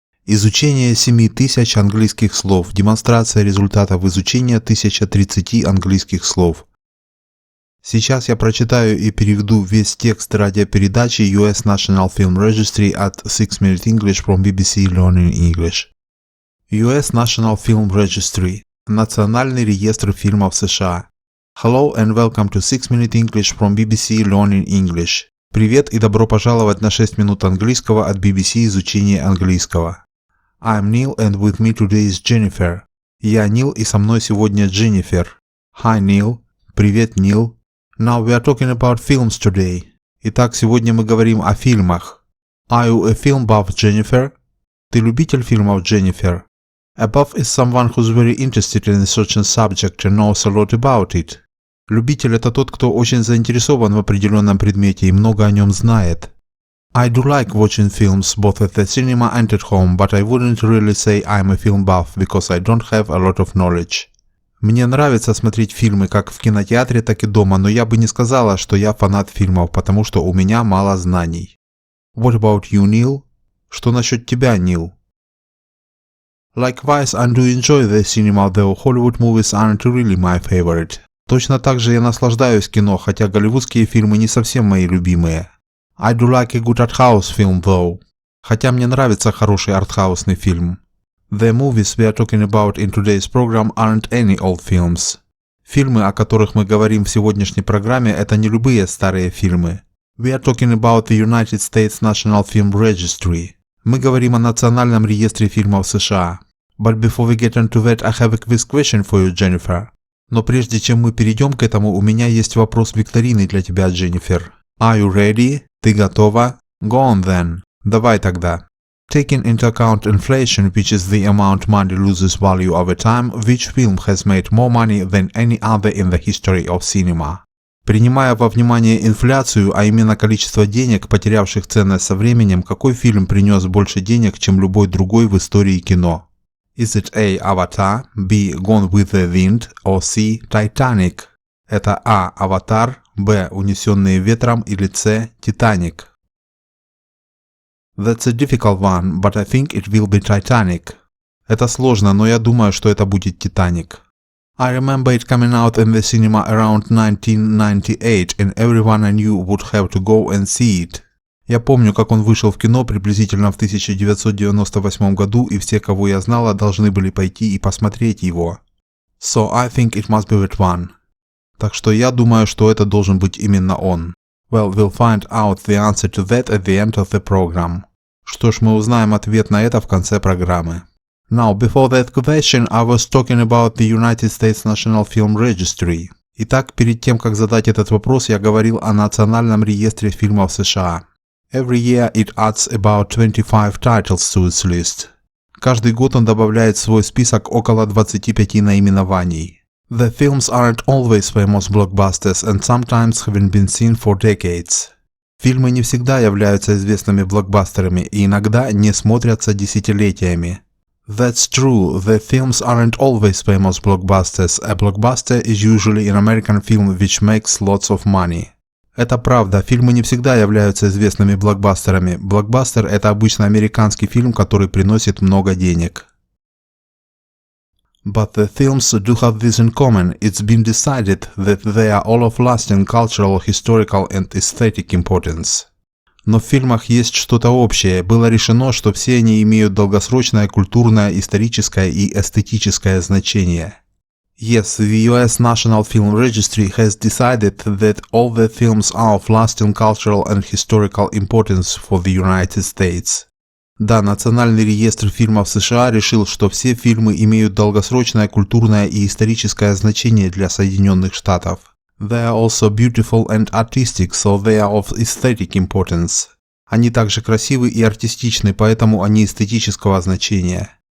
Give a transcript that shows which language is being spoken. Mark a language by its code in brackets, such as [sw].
[ru] Изучение 7000 английских слов. Демонстрация результатов изучения 1030 английских слов. Сейчас я прочитаю и переведу весь текст радиопередачи US National Film Registry at 6 Minute English from BBC Learning English. [en] US National Film Registry. [ru] Национальный реестр фильмов США. [en] Hello and welcome to 6 Minute English from BBC Learning English. [ru] Привет и добро пожаловать на 6 минут английского от BBC изучения английского. [en] I'm Neil and with me today is Jennifer. [ru] Я Нил и со мной сегодня Дженнифер. [en] Hi Neil. [ru] Привет, Нил. [en] Now we are talking about films today. [ru] Итак, сегодня мы говорим о фильмах. [en] Are you a film buff, Jennifer? [ru] Ты любитель фильмов, Дженнифер? [en] A buff is someone who's very interested in a certain subject and knows a lot about it. [ru] Любитель – это тот, кто очень заинтересован в определенном предмете и много о нем знает. [en] I do like watching films both at the cinema and at home, but I wouldn't really say I'm a film buff because I don't have a lot of knowledge. [ru] Мне нравится смотреть фильмы как в кинотеатре, так и дома, но я бы не сказала, что я фанат фильмов, потому что у меня мало знаний. [en] What about you, Neil? [ru] Что насчет тебя, Нил? [en] Likewise, I do enjoy the cinema, though Hollywood movies aren't really my favorite. [ru] Точно так же я наслаждаюсь кино, хотя голливудские фильмы не совсем мои любимые. [en] I do like a good art-house film, though. [ru] Хотя мне нравится хороший артхаусный фильм. [en] The movies we are talking about in today's program aren't any old films. [ru] Фильмы, о которых мы говорим в сегодняшней программе, это не любые старые фильмы. [en] We are talking about the United States National Film Registry. [ru] Мы говорим о Национальном реестре фильмов США. [en] But before we get into that, I have a quiz question for you, Jennifer. [ru] Но прежде чем мы перейдем к этому, у меня есть вопрос викторины для тебя, Дженнифер. [en] Are you ready? [ru] Ты готова? [en] Go on then. [ru] Давай тогда. [en] Taking into account inflation, which is the amount money loses value over time, which film has made more money than any other in the history of cinema? [ru] Принимая во внимание инфляцию, а именно количество денег, потерявших ценность со временем, какой фильм принес больше денег, чем любой другой в истории кино? [en] Is it A. Avatar, B. Gone with the Wind, or C. Titanic? [ru] Это А. Аватар, Б. Унесенные ветром или С. Титаник. [en] That's a difficult one, but I think it will be Titanic. [ru] Это сложно, но я думаю, что это будет Титаник. [en] I remember it coming out in the cinema around 1998, and everyone I knew would have to go and see it. [ru] Я помню, как он вышел в кино приблизительно в 1998 году, и все, кого я знала, должны были пойти и посмотреть его. [en] So I think it must be that one. [ru] Так что я думаю, что это должен быть именно он. [en] Well, we'll find out the answer to that at the end of the program. [ru] Что ж, мы узнаем ответ на это в конце программы. [en] Now, before that question, I was talking about the United States National Film Registry. [ru] Итак, перед тем, как задать этот вопрос, я говорил о Национальном реестре фильмов США. [en] Every year it adds about 25 titles to its list. [ru] Каждый год он добавляет в свой список около 25 наименований. [en] The films aren't always famous blockbusters and sometimes haven't been seen for decades. [ru] Фильмы не всегда являются известными блокбастерами и иногда не смотрятся десятилетиями. [en] That's true, the films aren't always famous blockbusters. A blockbuster is usually an American film which makes lots of money. [ru] Это правда, фильмы не всегда являются известными блокбастерами. Блокбастер – это обычно американский фильм, который приносит много денег. [en] But the films do have this in common. It's been decided that they are all of lasting cultural, historical and aesthetic importance. [ru] Но в фильмах есть что-то общее. Было решено, что все они имеют долгосрочное культурное, историческое и эстетическое значение. [en] Yes, the US National Film Registry has decided that all the films are of lasting cultural and historical importance for the United States. [ru] Да, Национальный реестр фильмов США решил, что все фильмы имеют долгосрочное культурное и историческое значение для Соединенных Штатов. [en] They are also beautiful and artistic, so they are of aesthetic importance. [ru] Они также красивы и артистичны, поэтому они эстетического значения.